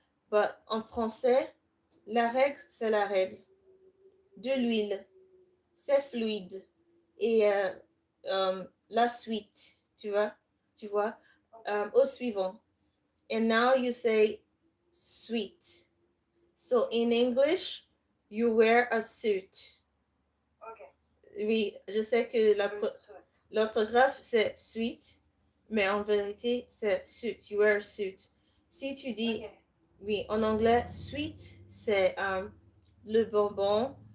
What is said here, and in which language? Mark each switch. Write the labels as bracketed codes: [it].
[fr] But en français, la règle, c'est la règle. De l'huile, c'est fluide. Et la suite, tu vois, au suivant. [en] And now you say sweet. So in English, you wear a suit. Okay. [fr] Oui, je sais que l'orthographe c'est sweet, mais en vérité c'est suit. [en] You wear a suit. [fr] Si tu dis, [en] Okay. [fr] oui, en anglais, sweet c'est le bonbon.